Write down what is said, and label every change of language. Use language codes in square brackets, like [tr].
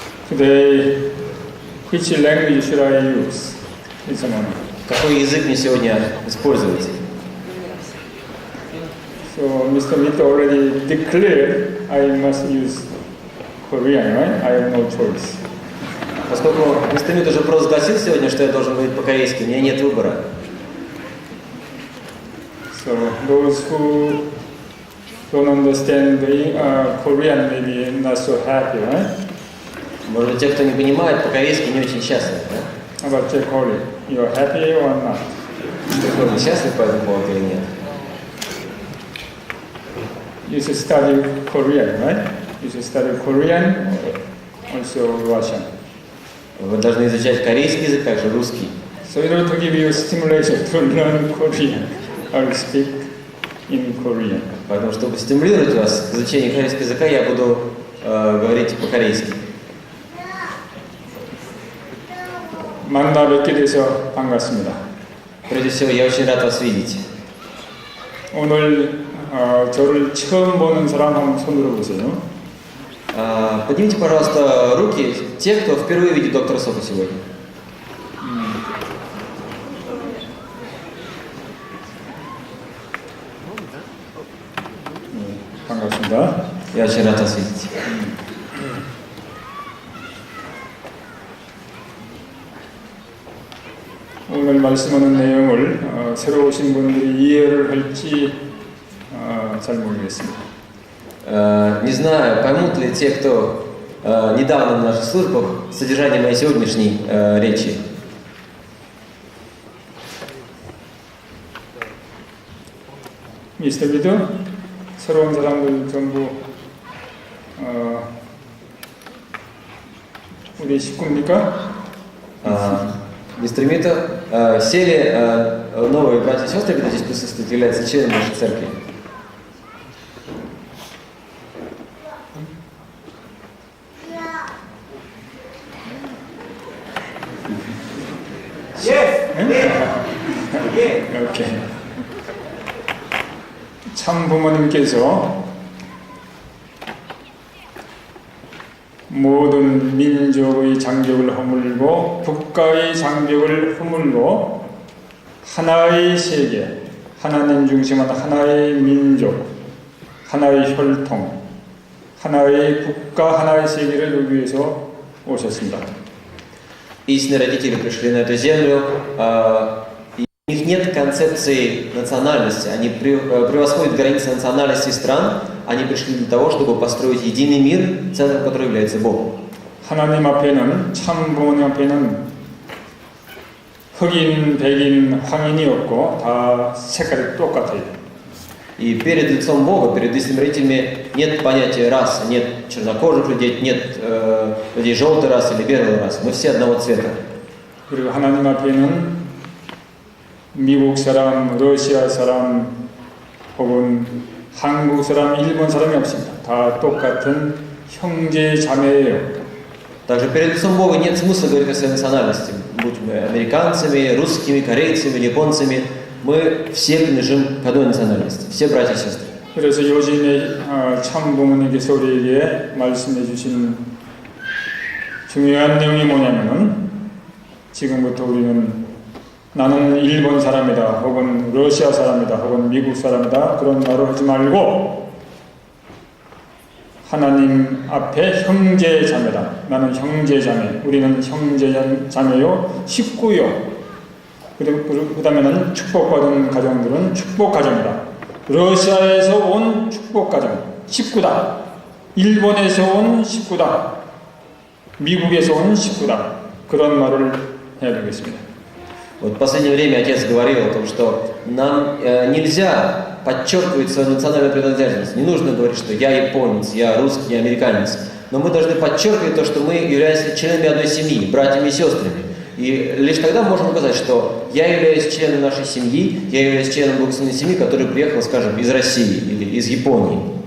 [en] Today, which language should I use? This morning. [ru] Какой язык мне сегодня использовать? [en] So Mr. Mito already declared I must use Korean, right? I have no choice. [ru] Поскольку мистер Мит уже провозгласил сегодня, что я должен говорить по-корейски, у меня нет выбора. [en] So those who don't understand the Korean may be not so happy, right? [ru] Может быть, те, кто не понимает по-корейски, не очень счастливы, да? [en] How about Jack Holly? You're happy or not? [ru] Вы счастливы по этому поводу или нет? [en] You should study Korean, right? You should study Korean, also Russian. [ru] Вы должны изучать корейский язык, также русский. [en] So in order to give you stimulation to learn Korean, I will speak in Korean. [ru] Поэтому, чтобы стимулировать вас к изучению корейского языка, я буду говорить по-корейски. [ko] 만나 뵙게 돼서 반갑습니다. [ru] Прежде всего, я очень рад вас видеть. [ko] 오늘 저를 처음 보는 사람 한번 손들어 보세요. [ru] Поднимите, пожалуйста, руки те, кто впервые видит доктора Сока сегодня. [ko] 반갑습니다. [ru] Я очень рад вас видеть. [ko] 오늘 말씀하는 내용을 새로 오신 분들이 이해를 할지 잘 모르겠습니다. [ru] Не знаю, поймут ли те, кто недавно на наших службах, содержание моей сегодняшней речи. [ko] 미스터 미드, 새로운 사람들 전부 우리 식구입니까? [ru] Мистер Мито, все ли новые братья и сестры, которые здесь присутствуют, являются членами нашей церкви? [ko] 이렇게 참 부모님께서 모든 민족의 장벽을 허물고 국가의 장벽을 허물고 하나의 세계, 하나님 중심한 하나의 민족, 하나의 혈통, 하나의 국가, 하나의 세계를 여기 위해서 오셨습니다. [ru] Истинные родители пришли на эту землю, и у них нет концепции национальности, они превосходят границы национальности стран, они пришли для того, чтобы построить единый мир, центром которого является Бог. [ko] 하나님 앞에는, 참 부모님 앞에는 흑인, 백인, 황인이 없고 다 색깔이 똑같아요. [ru] И перед лицом Бога, перед истинными родителями нет понятия расы, нет чернокожих людей, нет людей желтой расы или белой расы. Мы все одного цвета. [ko] 그리고 하나님 앞에는 미국 사람, 러시아 사람, 혹은 한국 사람, 일본 사람이 없습니다. 다 똑같은 형제 자매예요. [ru] Также перед лицом Бога нет смысла говорить о своей национальности. Будь мы американцами, русскими, корейцами, японцами, мы все принадлежим к одной национальности. Все братья и сестры. [ko] 그래서 요즘에 참 부모님께서 우리에게 말씀해 주신 중요한 내용이 뭐냐면은 지금부터 우리는 나는 일본 사람이다, 혹은 러시아 사람이다, 혹은 미국 사람이다 그런 말을 하지 말고 하나님 앞에 형제 자매다. 나는 형제 자매. 우리는 형제 자매요, 식구요. 그 다음에는 축복받은 가정들은 축복 가정이다. 러시아에서 온 축복 가정, 식구다. 일본에서 온 식구다. 미국에서 온 식구다. 그런 말을 해야 되겠습니다. [ru] Вот в последнее время отец говорил о том, что нам нельзя подчеркивать свою национальную принадлежность. Не нужно говорить, что я японец, я русский, я американец. Но мы должны подчеркивать то, что мы являемся членами одной семьи, братьями и сестрами. И лишь тогда мы можем сказать, что я являюсь членом нашей семьи, я являюсь членом благословенной семьи, который приехал, скажем, из России или из Японии.